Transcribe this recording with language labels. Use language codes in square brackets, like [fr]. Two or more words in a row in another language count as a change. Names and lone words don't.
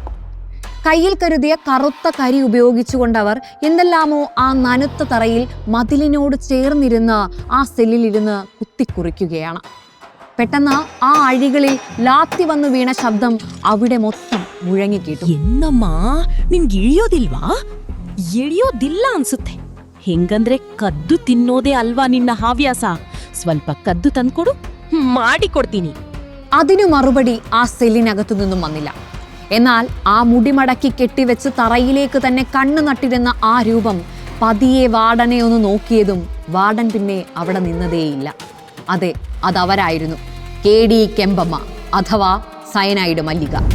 [ml] കയ്യിൽ കരുതിയ കറുത്ത കരി ഉപയോഗിച്ചുകൊണ്ടവർ എന്തെല്ലാമോ ആ നനുത്ത തറയിൽ മതിലിനോട് ചേർന്നിരുന്ന് ആ സെല്ലിലിരുന്ന് കുത്തിക്കുറിക്കുകയാണ്. പെട്ടെന്ന് ആ അഴികളിൽ ലാത്തി വന്നു വീണ ശബ്ദം അവിടെ മൊത്തം മുഴങ്ങിക്കേട്ടു. [kn] എന്നമ്മാ ನಿನ್ಗೆ ಇಳಿಯೋದಿಲ್ಲ ಅನ್ಸುತ್ತೆ. ಹೆಂಗಂದ್ರೆ ಕದ್ದು ತಿನ್ನೋದೇ ಅಲ್ವಾ ನಿನ್ನ ಹವ್ಯಾಸ. ಸ್ವಲ್ಪ ಕದ್ದು ತಂದ್ಕೊಡು, ಮಾಡಿಕೊಡ್ತೀನಿ. [ml] അതിനു മറുപടി ആ സെല്ലിനകത്തു നിന്നും വന്നില്ല. എന്നാൽ ആ മുടിമടക്കി കെട്ടിവെച്ച് തറയിലേക്ക് തന്നെ കണ്ണു നട്ടിരുന്ന ആ രൂപം പതിയെ വാർഡനെ ഒന്ന് നോക്കിയതും വാർഡൻ പിന്നെ അവിടെ നിന്നതേയില്ല. അതെ, അതവരായിരുന്നു. KD കെമ്പമ്മ അഥവാ സയനൈഡ് മല്ലിക.